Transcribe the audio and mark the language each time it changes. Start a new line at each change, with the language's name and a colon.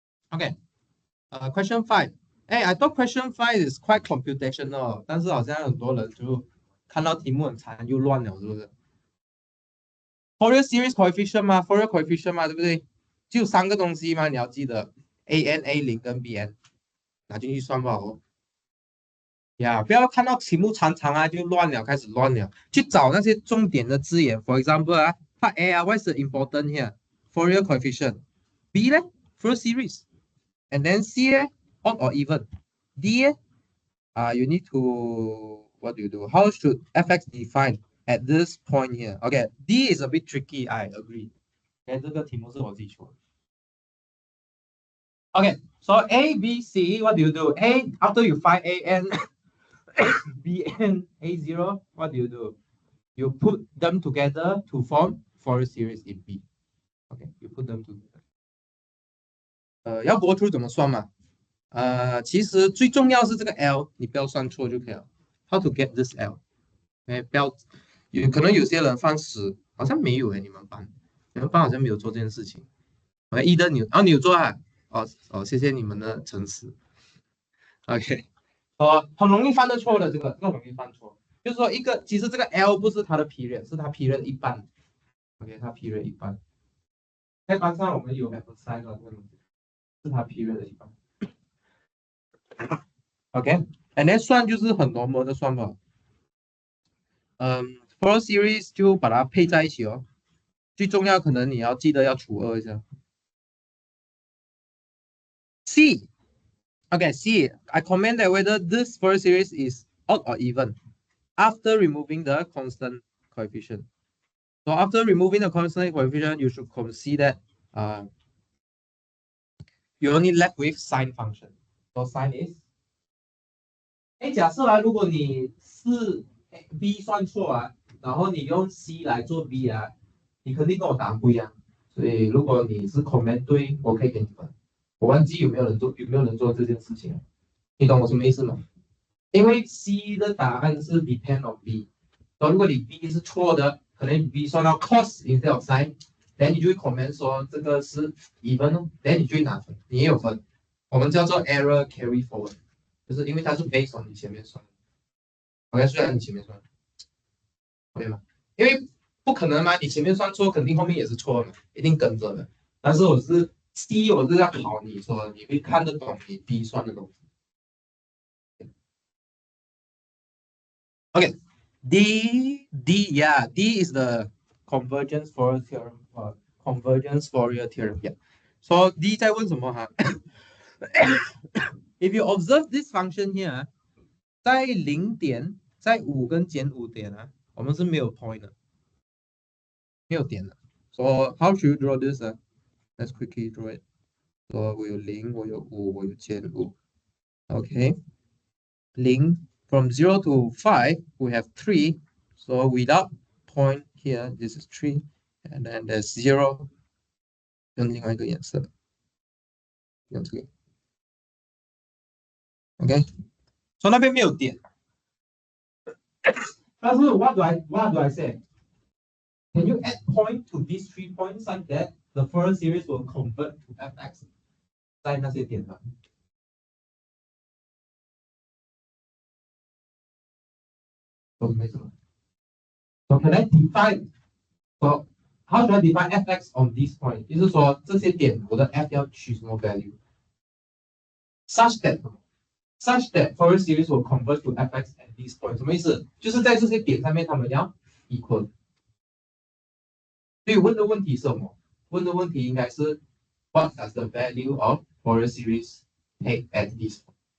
English: OK， question 5。 I thought question 5 is quite computational，
Chinese: 但是好像很多人就看到题目很长又乱了，是不是
English: ？Fourier series coefficient 嘛 ，Fourier coefficient 嘛，对不对？
Chinese: 就3个东西嘛，你要记得 AN、A0跟 BN， 拿进去算吧哦。呀，不要看到题目长就乱了，开始乱了，去找那些重点的字眼。
English: For example part A what is the important here? Fourier coefficient. B 呢 Fourier series. And then C odd or even. D you need to what do you do? How should fx define at this point here? Okay, D is a bit tricky. I agree.
Chinese: 这个题目是我自己出的。
English: Okay, so A, B, C, what do you do? A after you find AN. Bn A0, what do? You put them together to form Fourier series in B. Okay, you put them together.
Chinese: 要 go through 怎么算嘛？其实最重要是这个 L， 你不要算错就可以了。
English: How to get this L？
Chinese: 不要，可能有些人放10，好像没有你们班好像没有做这件事情。一的你有做啊？谢谢你们的诚实。OK。很容易犯的错的，这个容易犯错，就是说其实这个 L 不是它的 period， 是它 period 一半。 OK， 它 period 一半。在班上我们有2个这个东西，是它 period 的一半。 OK，
English: and then
Chinese: 算就是很 normal 的算法。Fourier series 就把它配在一起哦。最重要可能你要记得要除2一下。
English: C。Okay, C. I comment that whether this Fourier series is odd or even after removing the constant coefficient. So after removing the constant coefficient, you should consider you only left with sine function. So sine is
Chinese: 假设如果你是 B 算错然后你用 C 来做 B 你肯定跟我答案不一样。所以如果你是 comment 对，我可以给你分。我忘记有没有人做这件事情，你懂我什么意思吗？因为 C 的答案是 depend on B， 所以如果你 B 是错的，可能 B 算到 cos instead of sin，then 你就会 comment 说这个是 even，then 你就会拿分，你也有分。我们叫做 error carry forward， 就是因为它是 based on 你前面算的。 OK， 虽然你前面算 ，OK 吗？因为不可能嘛，你前面算错，肯定后面也是错的，一定跟着的。但是我是 C， 我是要考你说你会看得懂你 B 算的东西。
English: Okay, D yeah, D is the convergence Fourier theorem. Convergence Fourier theorem. Yeah.
Chinese: So D 在问什么哈？
English: If you observe this function here，
Chinese: 在0点，在5跟减5点啊，我们是没有 point 的，没有点的。
English: So how should you draw this? Let's quickly draw it. So
Chinese: 我有0，我有5，我有减5。
English: Okay. 0 from 0 to 5 we have 3. So without point here, this is 3, and then there's 0.
Chinese: 用另外一个颜色，用这个。 OK， 所以那边没有点。
English: 但是 what do I say? Can you add point to these 3 points like that? The Fourier series will convert to fx
Chinese: 在那些点上。懂没什么
English: ？So can I define? So how should I define fx on this point?
Chinese: 就是说这些点我的 f 要取什么 value?
English: Such that Fourier series will converge to fx at this point.
Chinese: 什么意思？就是在这些点上面，它们要 equal。所以问的问题是什么？问的问题应该是
English: What does the value of Fourier series take at this point?